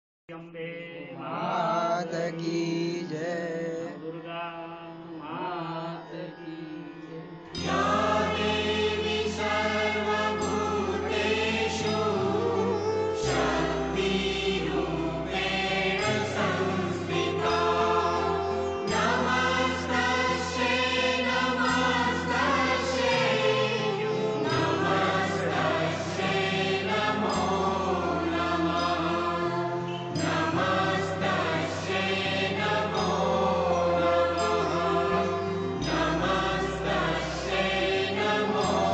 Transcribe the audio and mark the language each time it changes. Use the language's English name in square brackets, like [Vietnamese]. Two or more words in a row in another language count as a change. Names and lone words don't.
[Hindi] અંબે मात की जय। दुर्गा मात की जय। [Sanskrit] या देवी सर्वभूतेषु शक्तिरूपेण संस्थिता नमस्तस्यै नमस्तस्यै नमस्तस्यै नमो नमः नमस्तस्यै नमो नमः नमस्तस्यै नमो